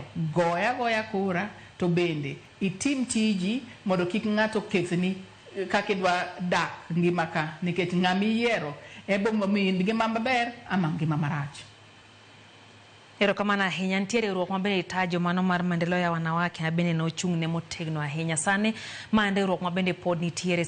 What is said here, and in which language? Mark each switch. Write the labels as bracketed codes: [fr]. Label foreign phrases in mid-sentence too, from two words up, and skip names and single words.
[luo] Goya kura to bende itim tiji mondo kik ng'ato kethni kakidwa dak ngima ka nikech ng'ami yiero ebo momi ngima maber ama ngima marach. Erokamano ahinya. Ntiere riwruok mabende tajo mano mar [sw] maendeleo ya wanawake na [luo] bende nochung' ne motegno ahinya. Sani maendeleo mabende pod nitiere